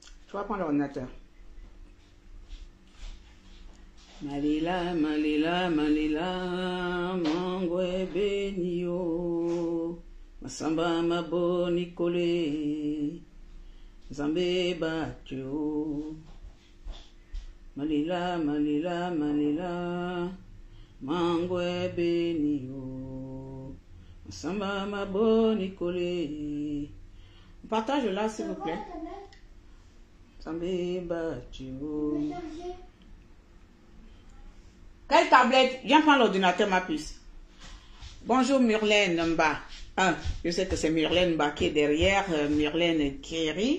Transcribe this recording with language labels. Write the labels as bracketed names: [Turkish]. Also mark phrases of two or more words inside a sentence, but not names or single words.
[French] Je vais prendre l'ordinateur. [Fang] Malila, malila, malila, mangwe benio, masamba maboni kole, zambe batyo. Malila, malila, malila, mangwe benio, masamba maboni kole. [French] Partage là s'il vous plaît. [Fang] Zambe batyo. [French] Quelle tablette? Viens prendre l'ordinateur, ma puce. Bonjour Myrlène Mba. Je sais que c'est Myrlène Mba qui est derrière, Myrlène Kerry.